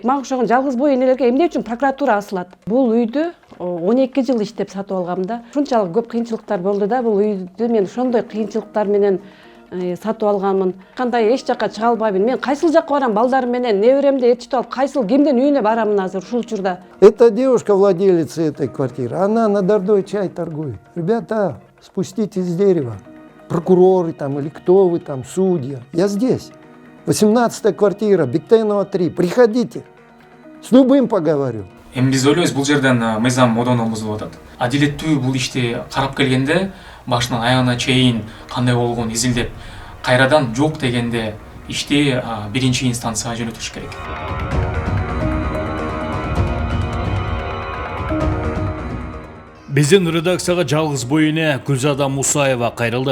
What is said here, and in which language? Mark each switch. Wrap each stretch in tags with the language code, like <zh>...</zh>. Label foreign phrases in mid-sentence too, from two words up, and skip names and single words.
<ky>Мага окшогон жалгыз бой энелерге эмне үчүн прокуратура асылат? Бул үйдү 12 жыл иштеп сатып алгам да. Ушунчалык көп кыйынчылыктар болду да, бул үйдү мен ошондой кыйынчылыктар менен сатып алганмын. Кандай эч жакка чыга албайбын. Мен кайсыл жакка барам балдарым менен, неберемди ээрчитип алып, кайсыл кимдин үйүнө барамын азыр ушул учурда.</ky> <ru>Эта девушка, владелица этой квартиры, она на дорогой чай торгует. Ребята, спуститесь с дерева. Прокуроры там или кто вы там, судья. Я здесь. 18-я квартира, Бектенова 3. Приходите. С любым поговорю.</ru> <ky>Эми биз ойлойбуз, бул жерден мыйзам модоно бузулуп атат. Адилеттүү бул ишти карап келгенде, башынан аягына чейин кандай болгонун изилдеп, кайрадан жок дегенде ишти биринчи инстанцияга жөнөтүш керек. Биздин редакцияга жалгыз бой эне Гүлзада Мусаева кайрылды.</ky>